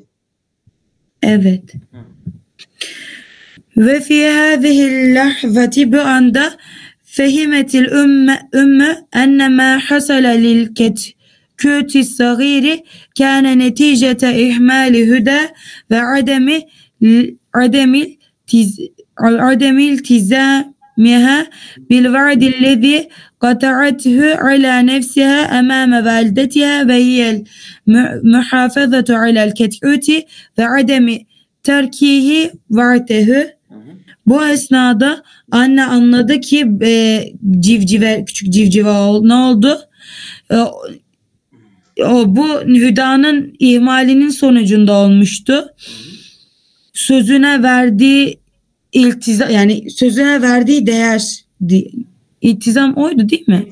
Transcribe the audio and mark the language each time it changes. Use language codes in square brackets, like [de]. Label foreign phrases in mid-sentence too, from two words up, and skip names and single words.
[ar] Evet. وفي هذه اللحظة [tr] bu anda [ar] فهمت الأم أن ما حصل للكتكوت الصغير كان نتيجة إهمال هدى و عدم التزامها بالوعد الذي قطعته على نفسها أمام والدتها وهي المحافظة على الكتكوت وعدم تركه وعته. [tr] Bu esnada anne anladı ki küçük civcive ne oldu? Bu Hüda'nın ihmalinin sonucunda olmuştu. Sözüne verdiği sözüne verdiği değer İltizam oydu değil mi?